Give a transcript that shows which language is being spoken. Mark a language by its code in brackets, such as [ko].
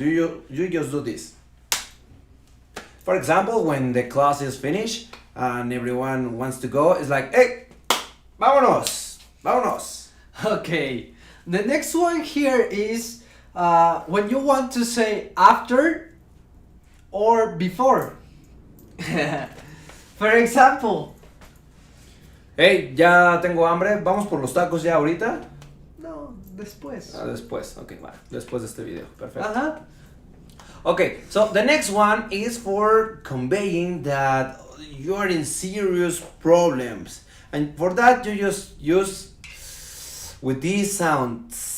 [en] You just do this. For example, when the class is finished and everyone wants to go, it's like, hey, [es] vámonos, vámonos. [en] Okay. The next one here is when you want to say after or before. For example, [es] Hey, ya tengo hambre, vamos por los tacos ya ahorita. no, después. Después, ok, va, después de este video, perfecto. Uh-huh. [en] Okay, so the next one is for conveying that you are in serious problems. And for that, you just use with this sound.